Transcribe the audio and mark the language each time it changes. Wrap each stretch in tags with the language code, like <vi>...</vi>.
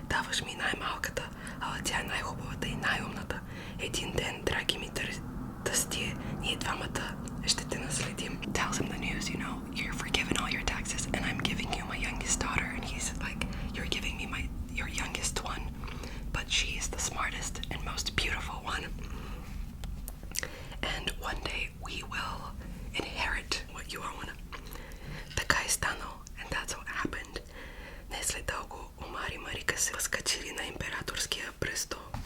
<bg>даваш ми най-малката, ала тя е най-хубавата и най-умната. Един ден, драги ми тъстие, ние двамата ще те наследим.</bg> <en>Tells him the news, you know, you're forgiven all your taxes and I'm giving you my youngest daughter. And he's like, you're giving me your youngest one, but she is the smartest and most beautiful one. And one day we will inherit what you own.</en> <bg>Така е станало,</bg> <en>and that's what happened.</en> <bg>Не след дълго Омар и Марика се възкачили на императорския престол</bg>